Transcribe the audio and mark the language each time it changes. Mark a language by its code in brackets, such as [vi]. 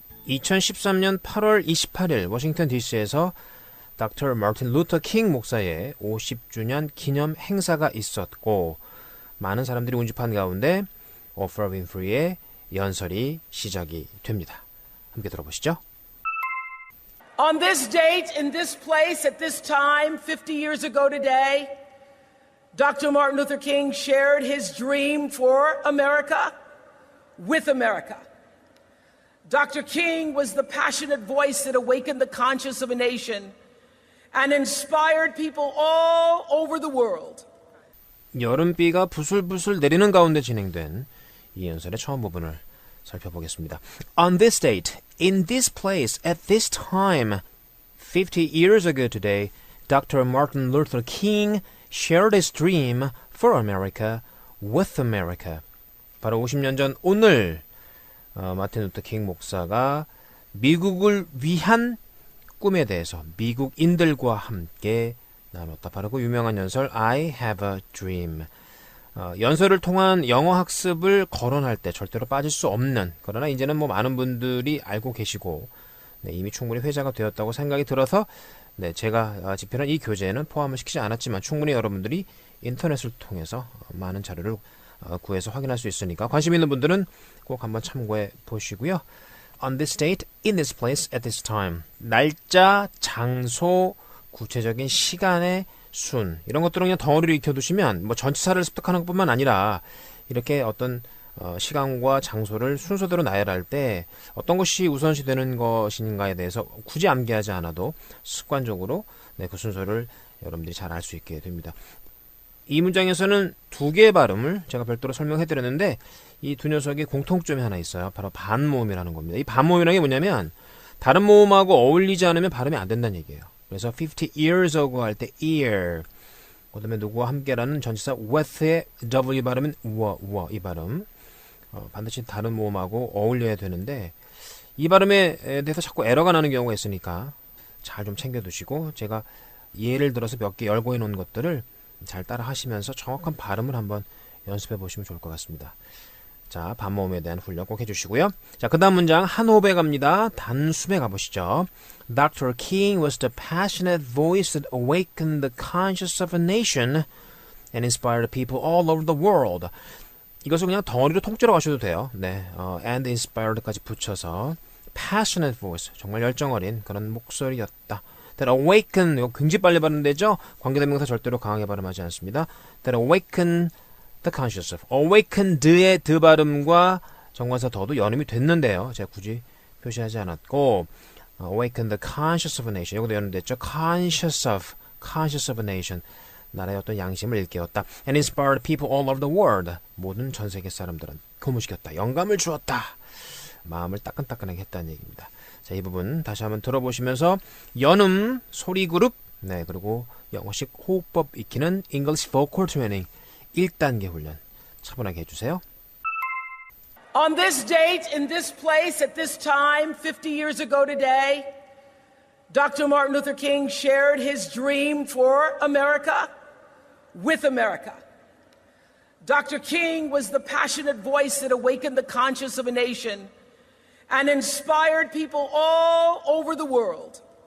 [ko] 2013년 8월 28일 워싱턴 DC에서 닥터 마틴 루터 킹 목사의 50주년 기념 행사가 있었고, 많은 사람들이 운집한 가운데 오프라 윈프리의 연설이 시작이 됩니다. 함께 들어보시죠. [en] On this date, in this place, at this time, 50 years ago today, Dr. Martin Luther King shared his dream for America with America. Dr. King was the passionate voice that awakened the conscience of a nation and inspired people all over the world. [ko] 여름비가 부슬부슬 내리는 가운데 진행된 이 연설의 처음 부분을 살펴보겠습니다. [en] On this date, in this place, at this time, 50 years ago today, Dr. Martin Luther King shared his dream for America with America. [ko] 바로 50년 전 오늘 마틴 루터 킹 목사가 미국을 위한 꿈에 대해서 미국인들과 함께 나눴다. 바로 그 유명한 연설 [en] I have a dream. [ko] 연설을 통한 영어 학습을 거론할 때 절대로 빠질 수 없는, 그러나 이제는 많은 분들이 알고 계시고 이미 충분히 회자가 되었다고 생각이 들어서 제가 집필한 이 교재에는 포함을 시키지 않았지만 충분히 여러분들이 인터넷을 통해서 많은 자료를 구해서 확인할 수 있으니까 관심 있는 분들은 꼭 한번 참고해 보시고요. [en] On this date, in this place, at this time. [ko] 날짜, 장소, 구체적인 시간의 순, 이런 것들은 그냥 덩어리로 익혀두시면 전치사를 습득하는 것뿐만 아니라 이렇게 어떤 시간과 장소를 순서대로 나열할 때 어떤 것이 우선시 되는 것인가에 대해서 굳이 암기하지 않아도 습관적으로 그 순서를 여러분들이 잘 알 수 있게 됩니다. 이 문장에서는 두 개의 발음을 제가 별도로 설명해드렸는데 이 두 녀석이 공통점이 하나 있어요. 바로 반모음이라는 겁니다. 이 반모음이라는 게 뭐냐면 다른 모음하고 어울리지 않으면 발음이 안 된다는 얘기예요. 그래서 [en] 50 years ago [ko] 할 때 ear, 그 다음에 누구와 함께라는 전치사 with의 W 발음은 워, 이 발음 반드시 다른 모음하고 어울려야 되는데 이 발음에 대해서 자꾸 에러가 나는 경우가 있으니까 잘 좀 챙겨두시고 제가 예를 들어서 몇 개 열고 해놓은 것들을 잘 따라 하시면서 정확한 발음을 한번 연습해 보시면 좋을 것 같습니다. 자, 반모음에 대한 훈련 꼭 해주시고요. 자, 그 다음 문장 한 호흡에 갑니다. 단숨에 가보시죠. Dr. [en] King was the passionate voice that awakened the conscience of a nation and inspired people all over the world. [ko] 이것을 그냥 덩어리로 통째로 가셔도 돼요. and inspired까지 붙여서 passionate voice, 정말 열정어린 그런 목소리였다. [en] That awaken, [ko] 이거 굉장히 빨리 발음되죠? 관계대명사 절대로 강하게 발음하지 않습니다. [en] That awaken the conscious of. [ko] awakened의 드 발음과 정관사 더도 연음이 됐는데요. 제가 굳이 표시하지 않았고 [en] awaken the conscious of a nation. [ko] 이것도 연음됐죠? [en] conscious of a nation. [ko] 나라의 어떤 양심을 일깨웠다. [en] And inspired people all over the world. [ko] 모든 전 세계 사람들은 고무시켰다. 영감을 주었다. 마음을 따끈따끈하게 했다는 얘기입니다. 자, 이 부분 다시 한번 들어보시면서 연음, 소리 그룹, 그리고 영어식 호흡법 익히는 English Vocal Training 1단계 훈련 차분하게 해주세요. [en] On this date, in this place, at this time, 50 years ago today, Dr. Martin Luther King shared his dream for America with America. Dr. King was the passionate voice that awakened the conscience of a nation and inspired people all over the world.